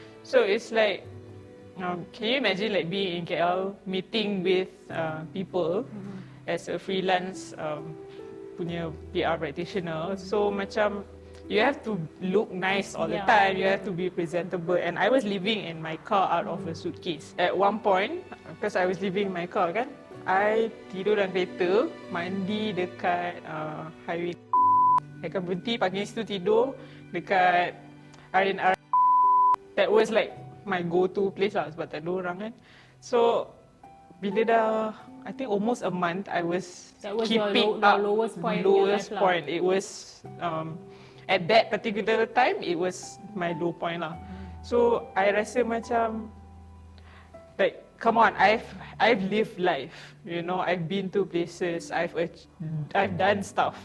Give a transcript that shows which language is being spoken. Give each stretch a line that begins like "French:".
English: So it's like can you imagine like being in KL meeting with people as a freelance punya PR practitioner. So
Malay: macam
English: you have to look nice all the time. You have to be presentable. And I was living in my car out of a suitcase. At one point, because I was living in my car
Malay: kan, I tidur dalam kereta, mandi dekat highway. I akan berhenti pagi situ tidur dekat R&R.
English: That was like my go-to place
Malay: lah sebab tak ada orang kan.
English: So
Malay: bila dah
English: I think almost a month I was keeping up lowest point. It was at that particular time it was my low point lah. So
Malay: I rasa macam
English: like come on, I've lived life, you know, I've been to places, I've done stuff.